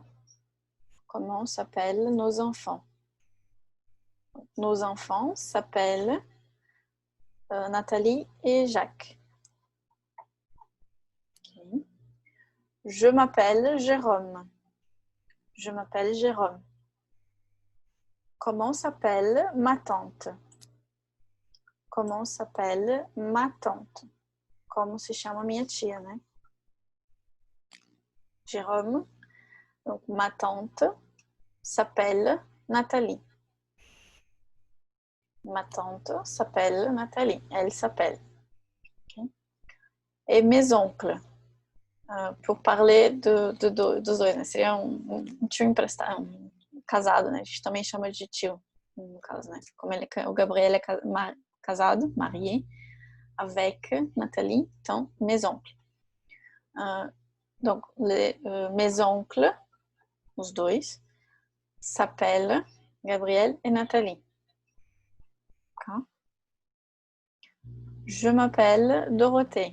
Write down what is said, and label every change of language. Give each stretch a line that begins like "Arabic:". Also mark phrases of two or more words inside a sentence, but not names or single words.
French: Comment s'appellent nos enfants? Nos enfants s'appellent Nathalie et Jacques. Okay. Je m'appelle Jérôme. Je m'appelle Jérôme. Comment s'appelle ma tante? Comment s'appelle ma tante?
Portuguese: Como se chama minha tia, né?
French: Jérôme. Donc, ma tante s'appelle Nathalie. Ma tante s'appelle Nathalie. Elle s'appelle. Okay. Et mes oncles. Pour parler
Portuguese: dos dois, né? Seria tio emprestado, casado, né? A gente também chama de tio, no caso, né? Como o Gabriel é casado,
French: marié, avec Nathalie, então, mes oncles. Donc, mes oncles,
Portuguese: os dois,
French: s'appellent Gabriel et Nathalie. Okay. Je m'appelle Dorothée.